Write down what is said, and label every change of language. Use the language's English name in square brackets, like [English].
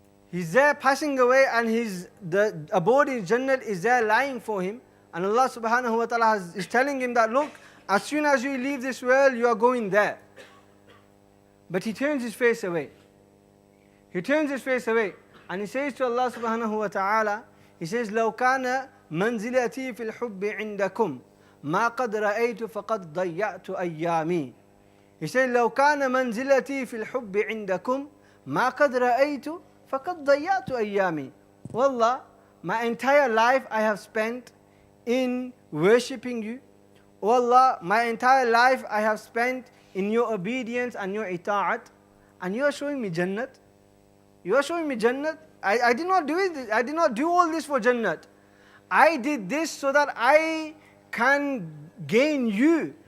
[English] He's there passing away and the abode in Jannah is there lying for him. And Allah subhanahu wa ta'ala is telling him that, look, as soon as you leave this world, you are going there. But he turns his face away. He turns his face away. And he says to Allah subhanahu wa ta'ala, he says, [Arabic] لو كان منزلتي في الحب عندكم ما قد رأيت فقد ضيعت أيامي. [English] He said, [Arabic] لو كان منزلتي في الحب عندكم ما قد رأيت فقد ضيعت أيامي. [English] Wallah, my entire life I have spent in worshipping you. Oh Allah, my entire life I have spent in your obedience and your ita'at, and you are showing me Jannat. You are showing me Jannat. I did not do it. I did not do all this for Jannat. I did this so that I can gain you.